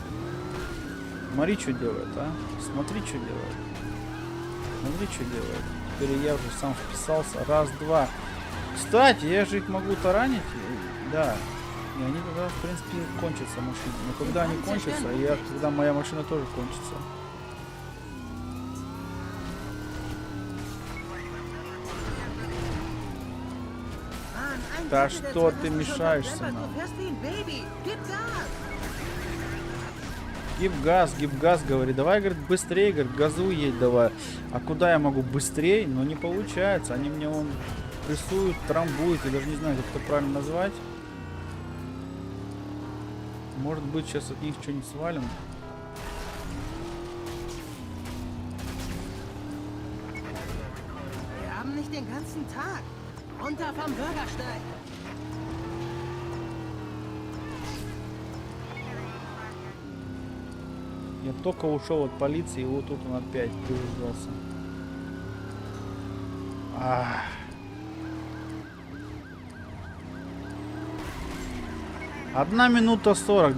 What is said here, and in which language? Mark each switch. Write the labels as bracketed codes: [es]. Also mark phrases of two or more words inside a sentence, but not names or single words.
[ru] Блин. Смотри, что делает, а. Смотри, что делает. Смотри, что делает. Теперь я уже сам вписался. Раз, два. Кстати, я же их могу таранить. Да. И они тогда, в принципе, кончатся машины. Но когда они кончатся, когда моя машина тоже кончится. [de] Mann, ein [ru] Да [de] Drittel der [ru] что [de] Zeit [ru] ты [de] hast du schon [ru] мешаешься [de] verplempert. [ru] нам? [de] Du fährst wie ein Baby. Gib Gas. Gib Gas, [ru] говорит. Давай, говорит, быстрее, говорит, газу едь давай. А куда я могу быстрее? Но не получается. Они мне вон прессуют, трамбуют. Я даже не знаю, как это правильно назвать. Может быть, сейчас от них что-нибудь свалим. [de] Wir haben nicht den ganzen Tag. Runter vom Bürgersteig. [ru] Я только ушел от полиции, и вот тут он опять приближался. Ах. Одна минута 40.